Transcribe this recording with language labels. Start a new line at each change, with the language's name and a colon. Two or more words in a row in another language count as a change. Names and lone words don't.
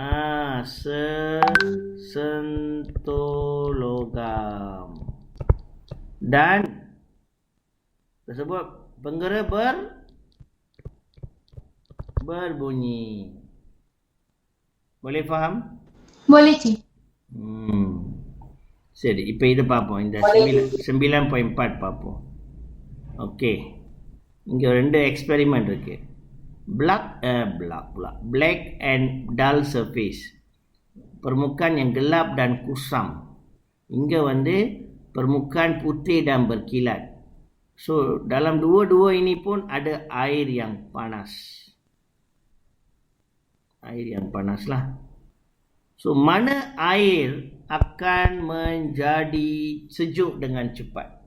Malay: Sentuh logam. Dan tersebut penggera berbunyi. Boleh faham? Boleh cik.
Tamil: சரி, இப்போ இது பார்ப்போம். இந்த 9.4 பார்ப்போம். ஓகே, இங்கே 2 எக்ஸ்பெரிமெண்ட் இருக்கு.
English: black and dull surface,
Malay: permukaan yang gelap dan kusam. Inger வந்து permukaan putih dan berkilat. So dalam dua-dua ini pun ada air yang panas. Air yang panas lah. So mana air akan menjadi sejuk dengan cepat?